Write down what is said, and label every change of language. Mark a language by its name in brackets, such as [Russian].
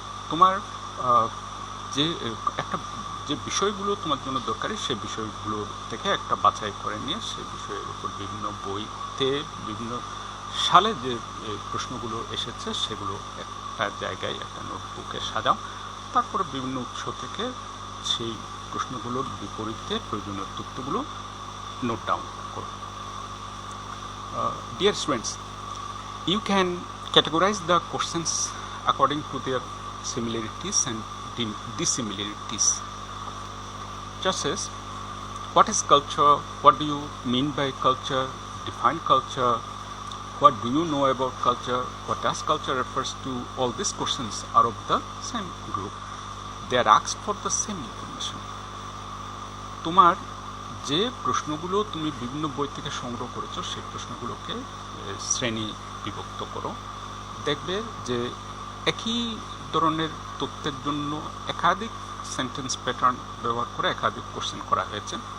[Bangla] তোমার যে একটা যে বিষয়গুলো তোমার জন্য দরকারি সেই বিষয়গুলো থেকে একটা বাছাই করে নিয়ে সেই বিষয়ের উপর বিভিন্ন বইতে বিভিন্ন সালে যে প্রশ্নগুলো এসেছে সেগুলো একটা জায়গায় একটা নোটবুকে সাজাও। তারপরে বিভিন্ন উৎস থেকে সেই প্রশ্নগুলোর বিপরীতে প্রয়োজনীয় তথ্যগুলো নোট ডাউন করো। [English] Dear students, you can categorize the questions according to their similarities and dissimilarities. Just as, what is culture? What do you mean by culture? Define culture. What do you know about culture? What does culture refers to? All these questions are of the same group. They are asked for the same information. [Bangla] তোমার যে প্রশ্নগুলো তুমি বিভিন্ন বই থেকে সংগ্রহ করেছো সেই প্রশ্নগুলোকে শ্রেণী বিভক্ত করো। দেখবে যে একই ধরনের তথ্যের জন্য একাধিক [English] sentence pattern [Bangla] ব্যবহার করে একাধিক কোশ্চেন করা হয়েছে।